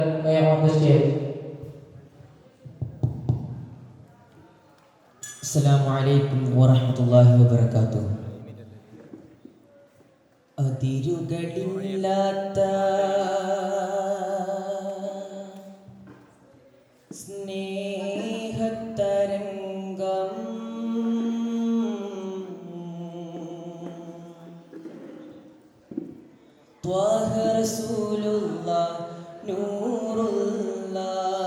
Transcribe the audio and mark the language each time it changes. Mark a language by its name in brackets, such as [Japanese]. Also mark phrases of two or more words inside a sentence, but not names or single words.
[English] on the stage. [Arabic] السلام عليكم ورحمة الله وبركاته. [Malayalam] അതിരുകളില്ലാത്ത സ്നേഹത്തരംഗം [Arabic] طه رسول الله نور الله